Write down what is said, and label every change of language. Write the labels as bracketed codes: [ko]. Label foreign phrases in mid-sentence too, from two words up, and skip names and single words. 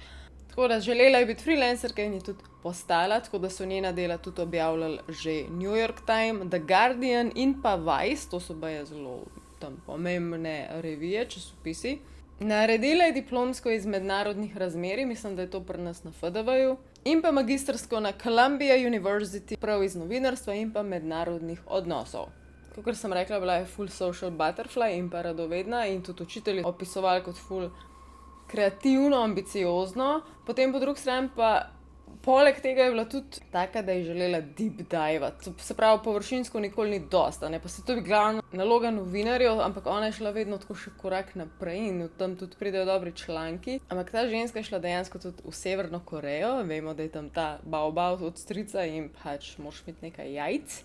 [sl] Tako da želela je biti freelancerka in je tudi postala, tako da so njena dela tudi objavljali že New York Times, The Guardian in pa Vice, to so baje zelo tam pomembne revije, časopisi. Naredila je diplomsko iz mednarodnih razmerij, mislim, da je to pri nas na FDV-ju, in pa magistrsko na Columbia University, prav iz novinarstva in pa mednarodnih odnosov. Kakor sem rekla, bila je full [en] social butterfly [sl] in pa radovedna in tudi učitelji opisovali kot full kreativno, ambiciozno, potem po drugi strani pa poleg tega je bila tudi taka, da je želela deep divati, se pravi površinsko nikoli ni dosta, ne, pa se to je glavna naloga novinarjev, ampak ona je šla vedno tako še korak naprej in tam tudi pridejo dobri članki, ampak ta ženska je šla dejansko tudi v Severno Korejo, vemo, da je tam ta baobab od strica in pač moraš imeti nekaj jajc.